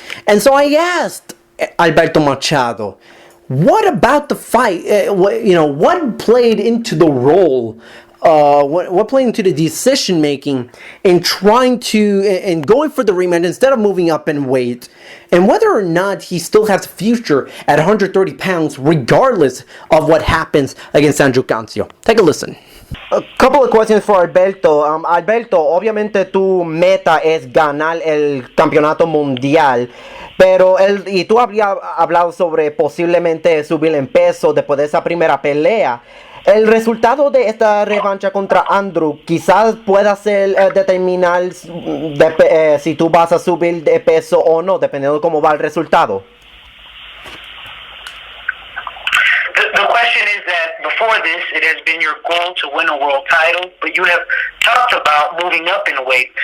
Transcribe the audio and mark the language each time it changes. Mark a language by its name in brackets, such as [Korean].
[English] And so I asked Alberto Machado, what about the fight, what played into the role, what played into the decision making in trying to, and going for the rematch instead of moving up in weight, and whether or not he still has a future at 130 pounds regardless of what happens against Andrew Cancio. Take a listen. A couple of questions for Alberto. [Spanish] Alberto, obviamente tu meta es ganar el campeonato mundial, pero y tú habías hablado sobre posiblemente subir en peso después de esa primera pelea. El resultado de esta revancha contra Andrew quizás pueda ser determinar si tú vas a subir de peso o no, dependiendo de cómo va el resultado. [English] The question is that before this, it has been your goal to win a world title, but you have talked about moving up in weight.